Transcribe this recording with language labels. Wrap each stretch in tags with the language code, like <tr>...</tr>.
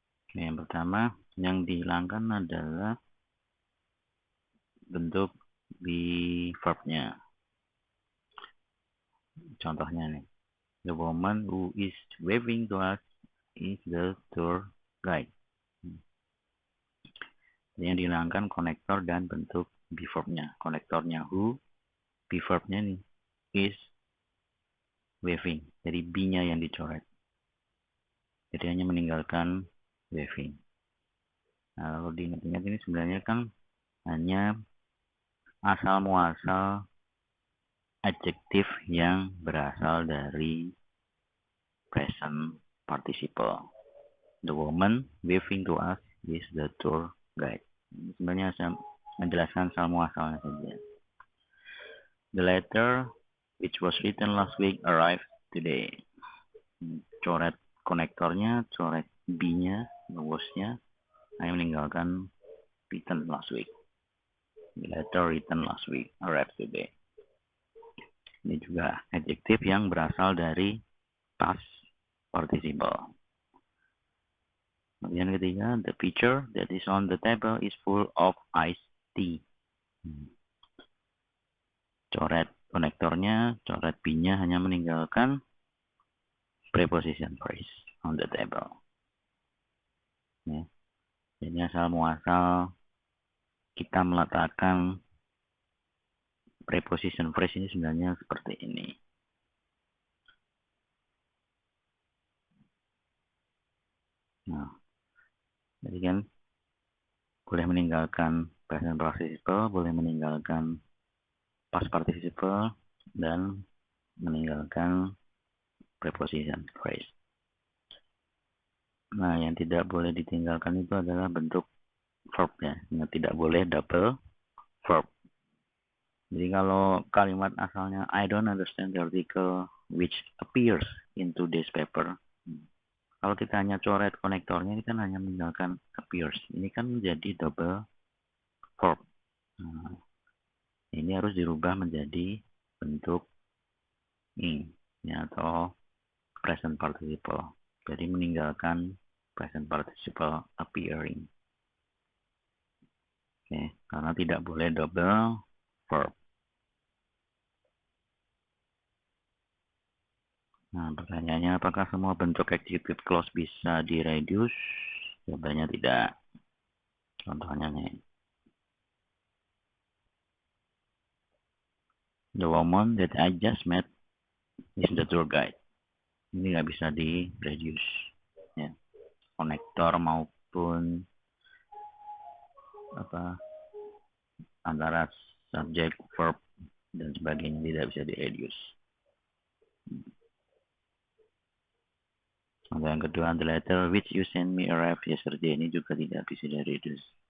<id>Oke, yang pertama, yang dihilangkan adalah bentuk be verb-nya. Contohnya nih,</id> <en>the woman who is waving to us is the tour guide.</en> <id>Yang dihilangkan konektor dan bentuk be verb-nya. Konektornya who, be verb-nya nih</id> <en>is waving.</en> <id>Jadi be-nya yang dicoret. Jadi hanya meninggalkan waving. Nah, kalau diingat-ingat ini sebenarnya kan hanya asal muasal adjektif yang berasal dari present participle.</id> <en>The woman waving to us is the tour guide.</en> <id>Sebenarnya saya menjelaskan asal muasalnya saja.</id> <en>The letter which was written last week arrived today.</en> <id>Coret konektornya, coret B-nya, was-nya, hanya meninggalkan</id> <en>written last week. The letter written last week arrived today.</en> <id>Ini juga adjektif yang berasal dari past participle. Kemudian ketiga,</id> <en>the pitcher that is on the table is full of iced tea.</en> <id>Coret konektornya, coret B-nya, hanya meninggalkan preposition phrase</id> <en>on the table.</en> <id>Ya. Jadi asal muasal kita meletakkan preposition phrase ini sebenarnya seperti ini. Nah, jadi kan boleh meninggalkan present participle, boleh meninggalkan past participle, dan meninggalkan preposition phrase. Nah, yang tidak boleh ditinggalkan itu adalah bentuk verb ya. Yang tidak boleh double verb. Jadi kalau kalimat asalnya</id> <en>I don't understand the article which appears in today's paper.</en> <id>Kalau kita hanya coret konektornya, ini kan hanya meninggalkan appears. Ini kan menjadi double verb. Nah, ini harus dirubah menjadi bentuk ing ya, atau present participle. Jadi meninggalkan present participle appearing. Oke, karena tidak boleh double verb. Nah, pertanyaannya apakah semua bentuk adjective clause bisa di-reduce? Jawabannya tidak. Contohnya nih.</id> <en>The woman that I just met is the tour guide.</en> <id>Ini nggak bisa di-reduce. Ya. Konektor maupun antara subject, verb, dan sebagainya tidak bisa di-reduce. Yang kedua,</id> <en>the letter which you sent me arrived yesterday,</en> <id>ini juga tidak bisa di-reduce.</id>